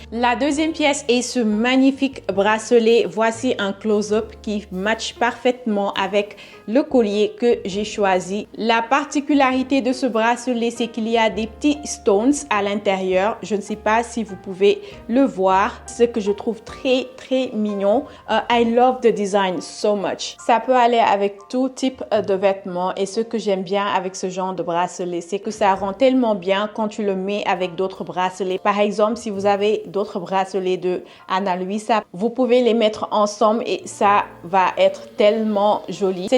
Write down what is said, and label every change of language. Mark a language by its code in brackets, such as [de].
[fr] La deuxième pièce est ce magnifique bracelet. Voici un close-up qui match parfaitement avec le collier que j'ai choisi. La particularité de ce bracelet, c'est qu'il y a des petits stones à l'intérieur. Je ne sais pas si vous pouvez le voir. Ce que je trouve très mignon. [en] I love the design so much. [fr] Ça peut aller avec tout type de vêtements. Et ce que j'aime bien avec ce genre de bracelet, c'est que ça rend tellement bien quand tu le mets avec d'autres bracelets. Par exemple, si vous avez d'autres bracelets de Ana Luisa, vous pouvez les mettre ensemble et ça va être tellement joli.